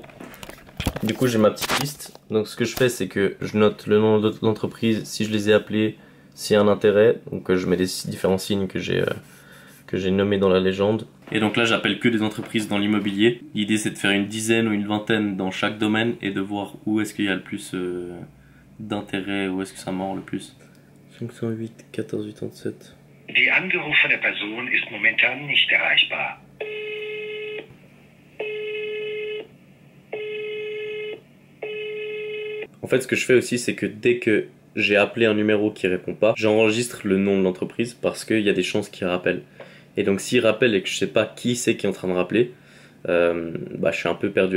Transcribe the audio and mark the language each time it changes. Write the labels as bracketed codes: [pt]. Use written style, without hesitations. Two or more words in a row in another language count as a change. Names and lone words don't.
[fr] Du coup j'ai ma petite liste, donc ce que je fais c'est que je note le nom de l'entreprise, si je les ai appelés, s'il y a un intérêt, donc je mets des différents signes que j'ai nommés dans la légende. Et donc là j'appelle que des entreprises dans l'immobilier. L'idée c'est de faire une dizaine ou une vingtaine dans chaque domaine et de voir où est-ce qu'il y a le plus d'intérêt, où est-ce que ça mord le plus. 508 1487. [de] Die angerufene Person ist momentan nicht erreichbar. [fr] En fait, ce que je fais aussi, c'est que dès que j'ai appelé un numéro qui répond pas, j'enregistre le nom de l'entreprise parce qu'il y a des chances qu'il rappelle. Et donc, s'il rappelle et que je sais pas qui c'est qui est en train de rappeler, je suis un peu perdu.